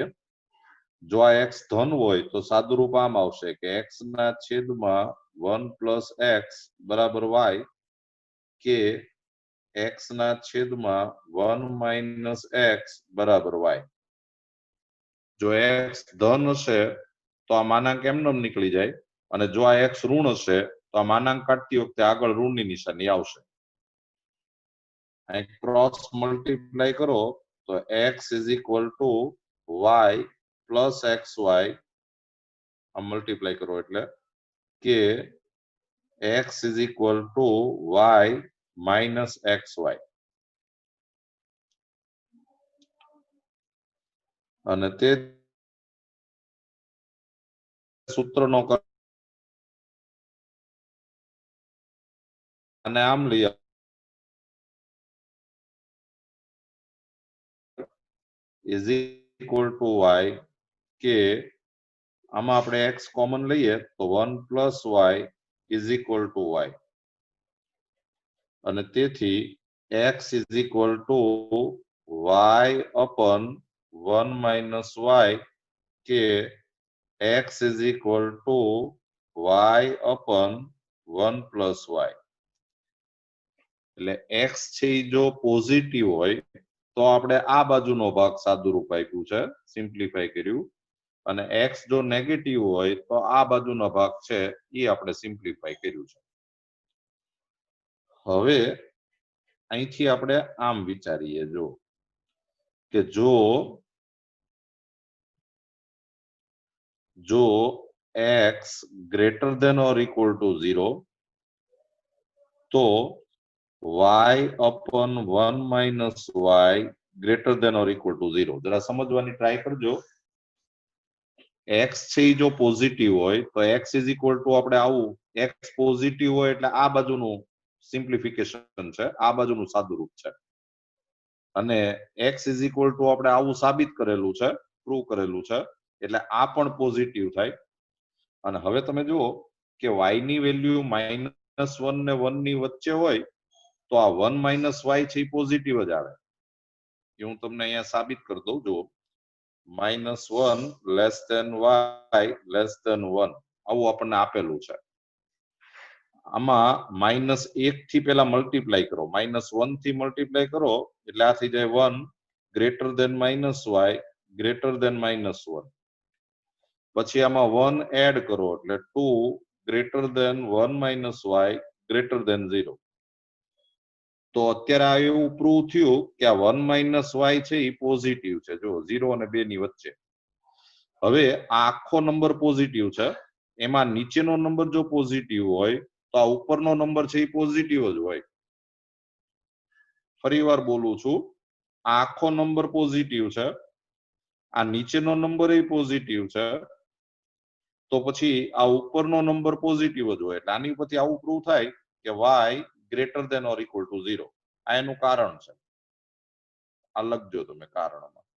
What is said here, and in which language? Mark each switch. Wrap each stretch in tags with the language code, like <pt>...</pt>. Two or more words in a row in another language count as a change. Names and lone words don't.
<gu>જો આ x ધન હોય તો સાદુરૂપ આમ આવશે કે x ના છેદમાં</gu> <en>1 plus x</en> <gu>બરાબર y કે x ના છેદમાં</gu> <en>1 minus x</en> <gu>બરાબર y. જો x ધન હશે તો આ માનાંક એમને નીકળી જાય, અને જો આ x ઋણ હશે તો આ માનાંક કાઢતી વખતે આગળ ઋણની નિશાની આવશે.</gu> <en>cross multiply</en> <gu>કરો તો</gu> <en>x is equal to y plus xy.</en> <gu>આ મલ્ટીપ્લાય કરો એટલે કે</gu> <en>x is equal to y minus xy.</en> <gu>અને તે સૂત્રનો અને આમ લઈ</gu> <en>is equal to y</en> <gu>કે આમાં આપણે x કોમન લઈએ તો</gu> <en>1 plus y is equal to y.</en> <gu>અને તેથી</gu> <en>x is equal to y upon 1 minus y કે x is equal to y upon 1 plus y.</en> <gu>એટલે x છે જો પોઝિટિવ હોય તો આપણે આ બાજુનો ભાગ સાદુરૂપ આપ્યું છે, સિમ્પ્લિફાય કર્યું, અને x જો નેગેટિવ હોય તો આ બાજુનો ભાગ છે એ આપણે સિમ્પ્લિફાય કર્યું છે. હવે અહીંથી આપણે આમ વિચારીએ જો કે જો</gu> <en>x greater than or equal to 0 તો y upon 1 minus y greater than or equal to 0.</en> <gu>જરા સમજવાની ટ્રાય કરજો. x છે જો પોઝિટિવ હોય તો x</gu> <en>is equal to</en> <gu>આપણે આવું x પોઝિટિવ હોય એટલે આ બાજુનું સિમ્પ્લિફિકેશન છે, આ બાજુનું સાદુરૂપ છે, અને x</gu> <en>is equal to</en> <gu>આપણે આવું સાબિત કરેલું છે, પ્રૂવ કરેલું છે, એટલે આ પણ પોઝિટિવ થાય. અને હવે તમે જુઓ કે y ની વેલ્યુ -1 ને 1 ની વચ્ચે હોય તો આ</gu> <en>1 minus y</en> <gu>છે એ પોઝિટિવ જ આવે. એ હું તમને અહીંયા સાબિત કરી દઉં. જુઓ</gu> <en>-1 less than y less than 1</en> <gu>આવું આપણને આપેલું છે. આમાં -1 થી પેલા મલ્ટીપ્લાય કરો, -1 થી મલ્ટીપ્લાય કરો એટલે આ થઈ જાય</gu> <en>1 greater than -y greater than -1.</en> <gu>પછી આમાં 1 એડ કરો એટલે</gu> <en>2 greater than 1 minus y greater than 0.</en> <gu>તો અત્યારે આ એવું પ્રૂવ થયું કે આ</gu> <en>1 minus y</en> <gu>છે એ પોઝિટિવ છે, જો 0 અને 2 ની વચ્ચે. હવે આ આખો નંબર પોઝિટિવ છે, એમાં નીચેનો નંબર જો પોઝિટિવ હોય તો આ ઉપરનો નંબર છે એ પોઝિટિવ જ હોય. ફરીવાર બોલું છું, આ આખો નંબર પોઝિટિવ છે, આ નીચેનો નંબર એ પોઝિટિવ છે, તો પછી આ ઉપરનો નંબર પોઝિટિવ જ હોય. એટલે આની પછી આવું પ્રૂવ થાય કે</gu> <en>y greater than or equal to 0.</en> <gu>આ એનું કારણ છે. આ લખજો તમે કારણમાં.</gu>